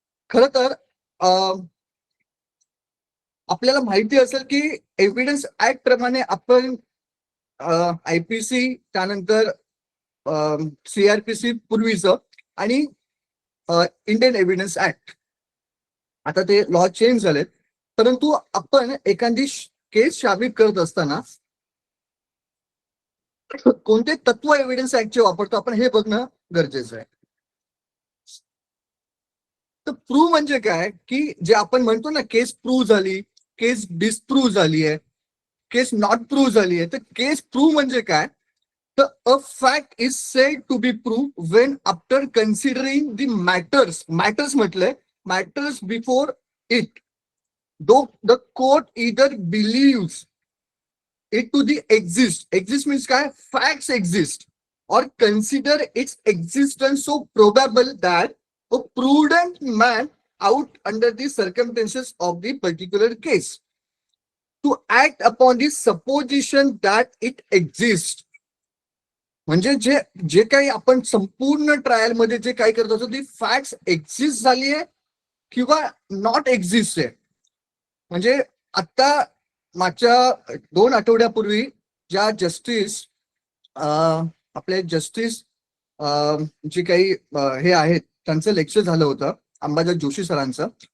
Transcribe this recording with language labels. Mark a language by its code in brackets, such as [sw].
[mr] खरं तर आपल्याला माहिती असेल की एव्हिडन्स ऍक्ट प्रमाणे आपण आयपीसी, त्यानंतर सीआरपीसी पूर्वीचं, आणि इंडियन एव्हिडन्स ऍक्ट, आता ते लॉ चेंज झालेत, परंतु आपण एखादी केस साबित करत असताना कोणते तत्व एव्हिडन्स ऍक्टचे वापरतो आपण हे बघणं गरजेचं आहे. तर प्रूव्ह म्हणजे काय, की जे आपण म्हणतो ना, केस प्रूव्ह झाली, केस डिस्प्रूव्ह झाली आहे, केस नॉट प्रूव्ह झाली आहे. तर केस प्रूव्ह म्हणजे काय, तर [en] a fact is said to be prove when after considering the matters [mr] म्हटलंय, [en] matters before it, though the court either believes it to the exist means [mr] काय, [en] facts exist, or consider its existence so probable that a prudent man out under the circumstances of the particular case to act upon the supposition that it exists. [mr] म्हणजे जे काही आपण संपूर्ण trial मध्ये जे काही करत असतो ती फॅक्ट्स एक्झिस्ट झाली आहे किंवा नॉट एक्झिस्ट आहे. म्हणजे आता मागच्या 2 आठवड्यापूर्वी ज्या जस्टिस आपले जस्टिस जे काही हे आहेत त्यांचं लेक्चर झालं होतं, अंबादास जोशी सरांचं.